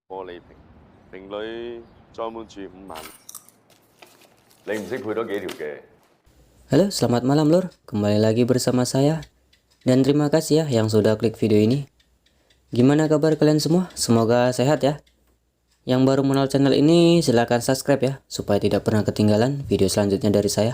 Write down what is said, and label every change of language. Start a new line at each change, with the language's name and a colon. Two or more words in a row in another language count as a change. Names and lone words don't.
Cantonese: 玻璃瓶，瓶裏裝滿住5萬。你唔識配多幾條嘅？
Indonesian: Halo, selamat malam lur. Kembali lagi bersama saya. Dan terima kasih ya yang sudah klik video ini. Gimana kabar kalian semua? Semoga sehat ya. Yang baru mengenal channel ini silahkan subscribe ya, supaya tidak pernah ketinggalan video selanjutnya dari saya.